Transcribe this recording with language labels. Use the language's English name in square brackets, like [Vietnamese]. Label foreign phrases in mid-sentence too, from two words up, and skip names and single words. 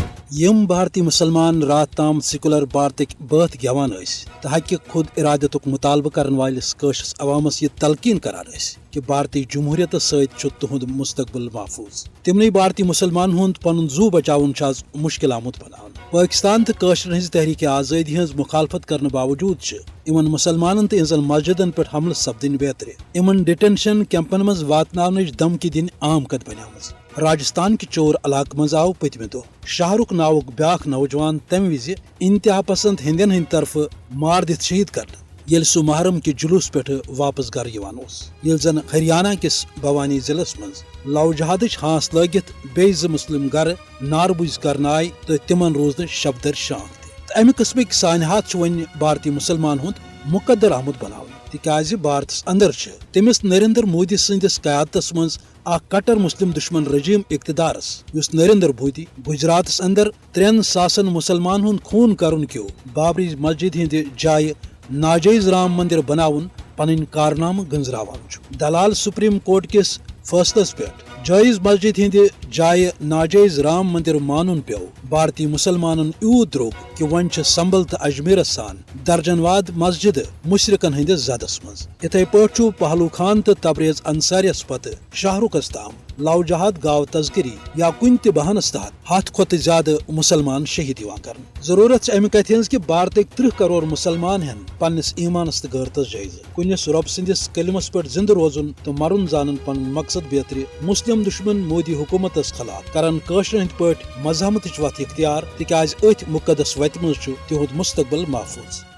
[Kashmiri] یم بھارتی مسلمان رات تام سیکولر بھارتک بات گیوان تو حق خود ارادتک مطالبہ کرن والس قشرس عوامس یہ تلقین کران کہ بھارتی جمہوریت ست تہد مستقبل محفوظ تمنی بھارتی مسلمان ہند پن زو بچاؤن مشکل آمت بنان پاکستان تو قشرن ہز تحریک آزادی ہز مخالفت کرنے باوجود ان مسلمان تو انزن مسجدن پہ حملہ سپدن بیتر ان ڈیٹینشن کیمپن مز واتناونچ دھمکی دن عام کت بنیامز راجستھان کہ چور علاقہ مز آو پتمہ دہ شاہ رخ ناوک بیاکھ نوجوان تمہ وز انتہا پسند ہندین ہند طرف مار دت شہید کرنے یل سہ محرم کہ جلوس پہ واپس گھر یل زن ہریانہ کس بھوانی ضلع مز لو جہادچ ہانس لگت بیز مسلم گھر نار بز کرن آئی تو تمن روز شب در شانک امہ قسمک سانحات ون بھارتی مسلمان ہند مقدر آمت بناؤ تکیاز بھارتس اندر تمس نریندر مودی سندس قیادتس مز اخ کٹر مسلم دشمن رجیم اقتدارس یس نریندر مودی گجراتس اندر 3000 مسلمان ہند خون کرن کیو بابری مسجد ہند جائے ناجائز رام مندر بناون پنن کارنامہ گنزراوان دلال سپریم کورٹ کس فیصلس پہ جائز مسجد ہند جائے ناجائز رام مندر مانن پیو بھارتی مسلمانن یوت دروگ کہ ون سنبل تو اجمیرس سان درجن واد مسجد مشرقن ہندس زدس مز اتھے پہ پہلو خان تو تبریز انصاریس پتہ شاہ رخس تام لو جہاد گاو تذکری یا کن تہ بہانس تحت 100 کھت زیادہ مسلمان شہید کر ضرورت امہ کتھ ہز کہ بھارتک 30 کروڑ مسلمان ہن پنس ایمانس تو غیرتس جائزہ کنس رب سندس کلمس پہ زندہ روزن تو مرن زانن پن مقصد بیتر مسلم دشمن مودی حکومتس خلاف کرن قشر ہند پہ مزاحمتچ وتھ اختیار تکیاز ات مقدس وتہ مز تہد مستقبل محفوظ